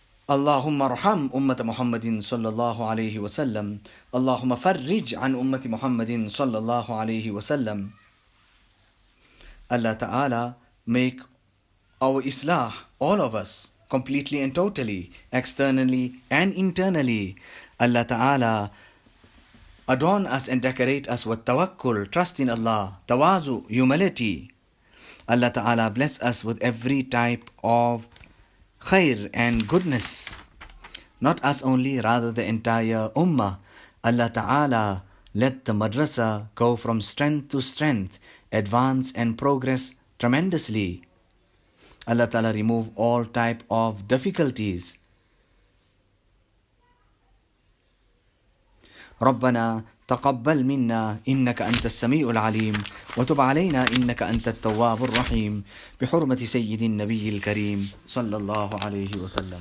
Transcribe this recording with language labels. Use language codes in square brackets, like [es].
[ar] اللهم ارحم أمة محمد صلى الله عليه وسلم. اللهم فرج عن أمة محمد صلى الله عليه وسلم. [en] Allah Ta'ala make our islah, all of us, completely and totally, externally and internally. Allah Ta'ala adorn us and decorate us with tawakkul, trust in Allah, tawazu, humility. Allah Ta'ala bless us with every type of khair and goodness. Not us only, rather the entire ummah. Allah Ta'ala let the madrasa go from strength to strength, advance and progress tremendously. Allah Ta'ala remove all type of difficulties. [ar] ربنا تقبل منا إنك أنت السميع العليم وتب علينا إنك أنت التواب الرحيم بحرمة سيد النبي الكريم صلى الله عليه وسلم.